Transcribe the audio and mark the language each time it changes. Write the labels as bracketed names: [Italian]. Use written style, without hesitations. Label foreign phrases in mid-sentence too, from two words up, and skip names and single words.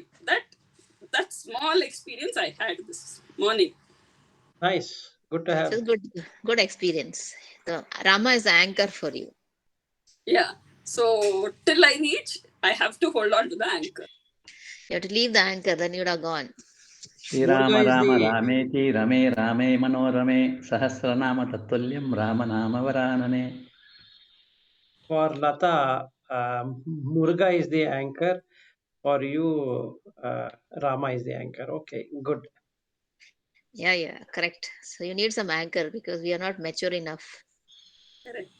[English] That small experience I had this morning. Nice. Good to It have. was good experience. The Rama is the anchor for you. Yeah. So till I reach, I have to hold on to the anchor. You have to leave the anchor, then you'd have gone. ಶ್ರೀರಾಮ Murga is ರಾಮ the [Sanskrit] ರಾಮೇತಿ ರಮೇ ರಾಮೇ ಮನೋರಮೆ ಸಹಸ್ರನಾಮ ತತ್ತುಲ್ಯಂ ರಾಮನಾಮವರಾನನೆ. [English] for Lata. Murga is the anchor. For you, Rama is the anchor. Okay, good. Yeah, yeah, correct. So you need some anchor because we are not mature enough. Correct.